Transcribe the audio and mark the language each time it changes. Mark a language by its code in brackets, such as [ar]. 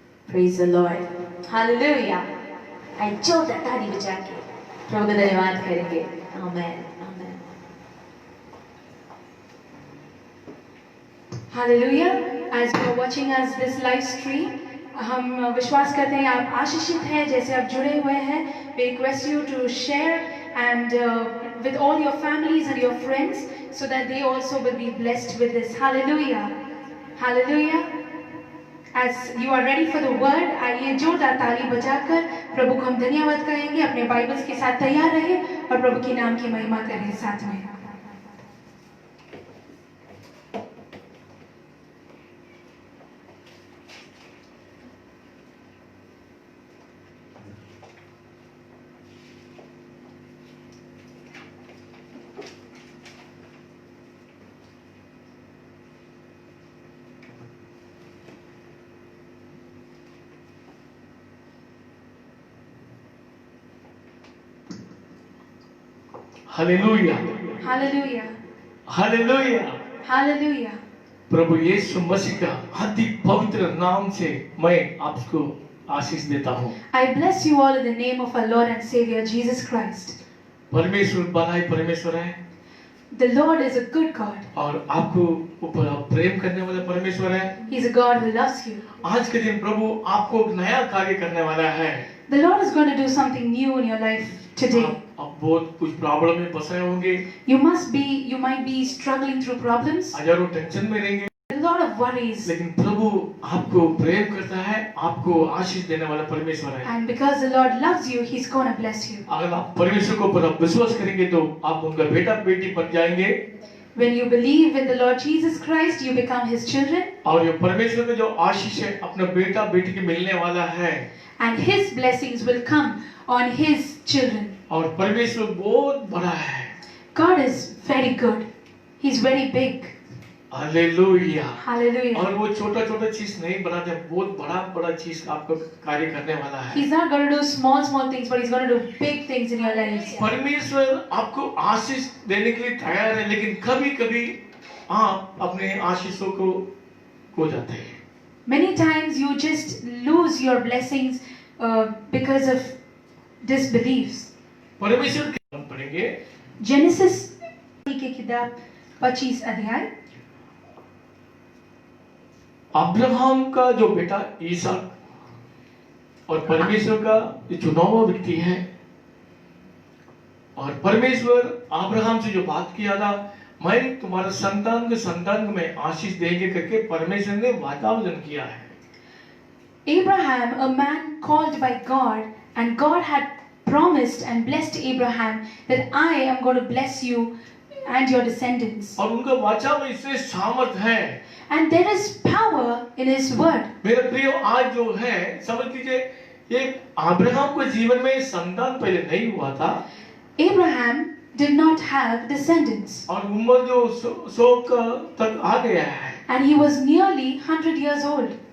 [en] praise the Lord, [hi] hallelujah. आई जोरदार ताली बजा के प्रभु का धन्यवाद करेंगे। आमेन, आमेन। [en] Hallelujah. As you are watching us this live stream, [hi] हम विश्वास करते हैं आप आशीषित हैं जैसे आप जुड़े हुए हैं। [en] We request you to share and with all your families and your friends so that they also will be blessed with this. Hallelujah. Hallelujah. As you are ready for the word, [hi] आइए जोरदार ताली बजाकर प्रभु को हम धन्यवाद कहेंगे। अपने Bibles के साथ तैयार रहे और प्रभु के नाम की महिमा करें साथ में। Hallelujah, [en] Hallelujah. [hi] हालेलुया। [en] Hallelujah. [hi] प्रभु यीशु मसीह का अति पवित्र नाम से मैं आपको आशीष देता हूँ। [en] I bless you all in the name of our Lord and Savior Jesus Christ. [hi] परमेश्वर बनाए परमेश्वर है [en] The Lord is a good God. [hi] और आपको ऊपर प्रेम करने वाला परमेश्वर है। [en] He's a God who loves you. [hi] आज के दिन प्रभु आपको एक नया कार्य करने वाला है। [en] The Lord is going to do something new in your life today. [hi] आप बहुत कुछ प्रॉब्लम में फंसे होंगे, [en] You might be struggling through problems, [hi] हजारों टेंशन में रहेंगे, [en] a lot of worries. [hi] लेकिन प्रभु आपको प्रेम करता है, आपको आशीष देने वाला परमेश्वर है। [en] And because the Lord loves you, He's going to bless you. [hi] अगर आप परमेश्वर को ऊपर विश्वास करेंगे तो आप उनका बेटा बेटी बन जाएंगे [en] When you believe in the Lord Jesus Christ, you become His children, [hi] और ये परमेश्वर का जो आशीष है अपना बेटा बेटी के मिलने वाला है [en] and His blessings will come on His children. [hi] और परमेश्वर बहुत बड़ा है। [en] God is very good. He's very big. [hi] Hallelujah. [en] Hallelujah. [hi] और वो छोटा छोटा चीज नहीं बनाते, बहुत बड़ा बड़ा चीज आपको कार्य करने वाला है। [en] He's not going to do small things, but He's going to do big things in your lives. [hi] परमेश्वर आपको आशीष देने के लिए तैयार है, लेकिन कभी कभी आप अपने आशीषों को खो जाते हैं। [en] Many times you just lose your blessings because of disbeliefs. [hi] परमेश्वर के हम पढ़ेंगे Genesis की किताब 25 अध्याय। अब्राहम का जो बेटा ईसाक और परमेश्वर का जो चुना हुआ व्यक्ति है और परमेश्वर अब्राहम से जो बात किया था, मैं तुम्हारा संतान के संतान में आशीष देंगे करके परमेश्वर ने वातावरण किया है। [en] Abraham, a man called by God, and God had promised and blessed Abraham that I am going to bless you and your descendants. [hi] और उनका वाचा में इसमें सामर्थ है। [en] And there is power in His word. [hi] मेरे प्रियो, आज जो है समझ लीजिए, ये अब्राहम के जीवन में संतान पहले नहीं हुआ था। [en] Abraham did not have descendants, [hi] और उम्र जो 100 तक आ गया है [en] and he was nearly 100 years old.